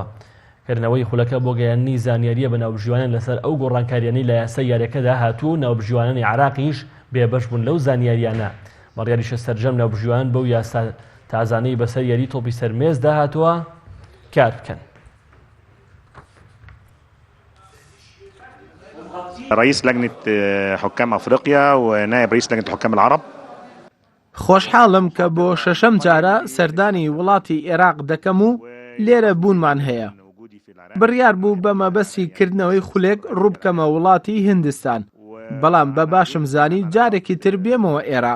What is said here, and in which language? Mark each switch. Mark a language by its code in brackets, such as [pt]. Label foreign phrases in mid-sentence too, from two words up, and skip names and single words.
[ckb] کردنەوەی خولەکە بۆ گەیاندنی زانیاریە بە ناوبژیوانان لەسەر ئەو گۆڕانکاریانەی لە یاسای یاریەکەدا هاتوو ناوبژیوانانی عێراقیش بێبەش بوون لەو زانیاریانە. بەڕیاریشە سەرجەم ناوبژیوان بەو یاسا تازانەی بەسەر یاری تۆپی سەرمێز داهاتووە کار بکەن. [ar] رئيس لجنة حكام أفريقيا ونائب رئيس لجنة حكام العرب. [ckb] خۆشحاڵم کە بۆ شەشەم جارە سەردانی وڵاتی عێراق دەکەم و لێرە بوونمان هەیە. بڕیار بوو بە مەبەستی کردنەوەی خولێک ڕووبکەمە وڵاتی هیندستان، بەڵام بە باشم زانی جارێکی تر بێمەوە عێراق.